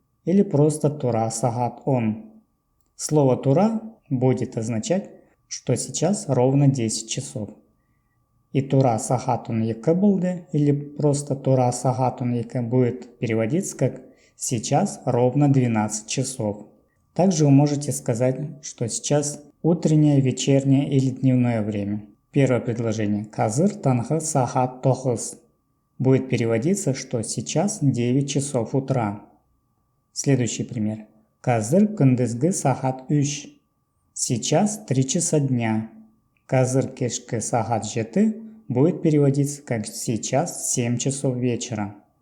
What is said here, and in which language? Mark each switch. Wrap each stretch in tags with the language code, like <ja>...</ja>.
<ru>Или просто</ru> <kk>тура сагат он.</kk> <ru>Слово тура будет означать, что сейчас ровно 10 часов. И</ru> <kk>тура сагат он екі болды,</kk> <ru>или просто</ru> <kk>тура сагат он екі</kk> <ru>будет переводиться как сейчас ровно 12 часов. Также вы можете сказать, что сейчас утреннее, вечернее или дневное время. Первое предложение.</ru> <kk>Казыр таңғы сагат тоғыз.</kk> <ru>Будет переводиться, что сейчас 9 часов утра. Следующий пример.</ru> <kk>Казыр күндізгі сагат үш.</kk> <ru>Сейчас 3 часа дня.</ru> <kk>Казыр кешкі сагат жеті</kk> <ru>будет переводиться как сейчас 7 часов вечера.</ru>